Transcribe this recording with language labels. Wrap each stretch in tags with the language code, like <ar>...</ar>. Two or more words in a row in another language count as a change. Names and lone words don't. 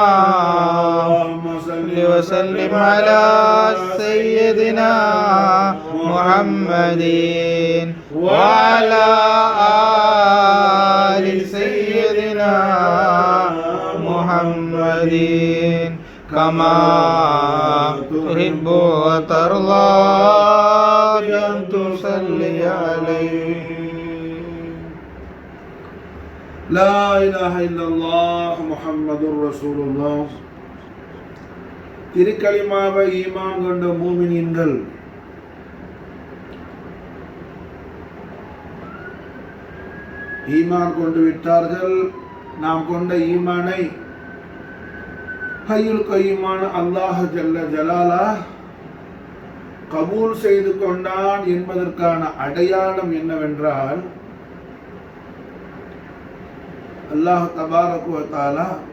<ar>صل وسلم على سيدنا محمد وعلى آل سيدنا محمد كما تحب وترضى بأن تصلي عليه. لا إله إلا الله محمد رسول الله.</ar> <ta>திருக்கலிமாவை ஈமான் கொண்ட மூமினீன்கள் ஈமான் கொண்டு விட்டார்கள். நாம் கொண்ட ஈமானை ஹய்யுல் கய்யூமான</ta> <ar>الله جل جلاله</ar> <ta>கபூல் செய்து கொண்டான் என்பதற்கான அடையாளம் என்னவென்றால்</ta> <ar>الله تبارك وتعالى</ar>